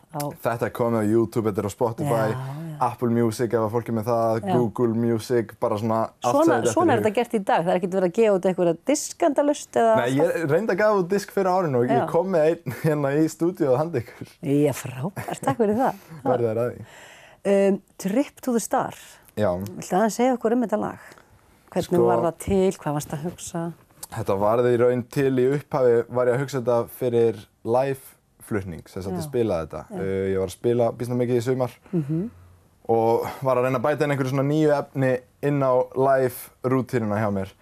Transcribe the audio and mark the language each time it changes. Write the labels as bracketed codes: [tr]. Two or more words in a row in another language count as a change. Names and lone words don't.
[is] Þetta komið á YouTube, þetta á Spotify, Apple Music ef fólk með það, Google Music, bara svona allt sem þetta Svona þetta gert í dag, það ekkert verið að gefa út einhverja diskandalust eða... Nei, ég reyndi að gefa út disk fyrir árinu og ég kom með einn hérna í stúdíu og handa ykkur. Já, frábært, takk fyrir það. Verði þær að því. Trip to the Star. Já. Viltu aðeins segja okkur þetta lag? Hvernig var það til? Hvað varst að hugsa? Þetta varði í raun til í upphafi, var ég að hugsa þetta fyrir live-flutning, sem sagt að spila þetta. Ég var að spila býsna mikið í sumar og var að reyna að bæta inn einhverju svona nýju efni inn á live-rútínuna hjá mér.